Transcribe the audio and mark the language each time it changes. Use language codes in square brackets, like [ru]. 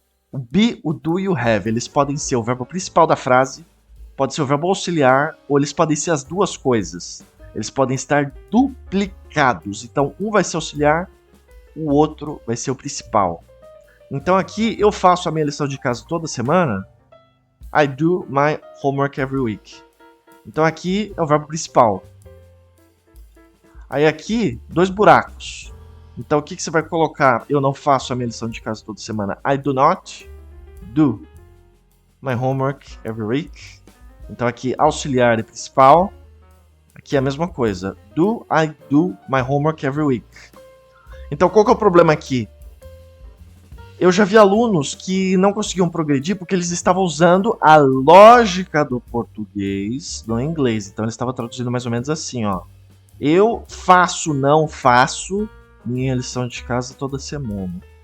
[pt] O be, o do e o have, eles podem ser o verbo principal da frase, pode ser o verbo auxiliar, ou eles podem ser as duas coisas. Eles podem estar duplicados. Então, um vai ser auxiliar, o outro vai ser o principal. Então aqui eu faço a minha lição de casa toda semana. [en] I do my homework every week. [pt] Então aqui é o verbo principal. Aí aqui, dois buracos. Então o que você vai colocar? Eu não faço a minha lição de casa toda semana. [en] I do not do my homework every week. [pt] Então aqui, auxiliar e principal. Aqui é a mesma coisa. [en] Do I do my homework every week. [pt] Então qual que é o problema aqui? Eu já vi alunos que não conseguiam progredir porque eles estavam usando a lógica do português no inglês. Então eles estavam traduzindo mais ou menos assim, ó. Eu faço, não faço minha lição de casa toda semana.